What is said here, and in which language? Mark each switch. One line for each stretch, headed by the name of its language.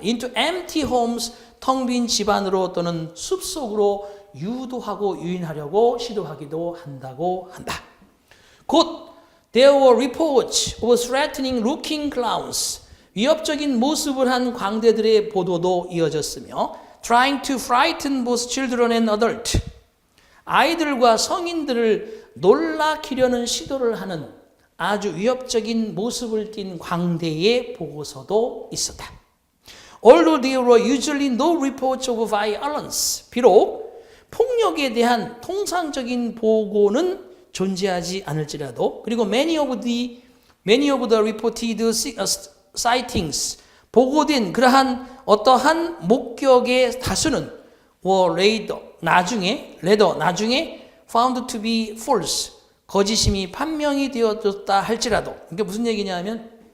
English: Into empty homes,
Korean: 텅 빈 집안으로 또는 숲속으로 유도하고 유인하려고 시도하기도 한다고 한다. 곧
English: there were reports of threatening looking clowns.
Korean: 위협적인 모습을 한 광대들의 보도도 이어졌으며
English: trying to frighten both children and adult.
Korean: 아이들과 성인들을 놀라키려는 시도를 하는 아주 위협적인 모습을 띤 광대의 보고서도 있었다.
English: Although there were usually no reports of violence.
Korean: 비록 폭력에 대한 통상적인 보고는 존재하지 않을지라도 그리고
English: many of the reported sightings
Korean: 보고된 그러한 어떠한 목격의 다수는 나중에
English: found to be false
Korean: 거짓임이 판명이 되어졌다 할지라도 이게 무슨 얘기냐면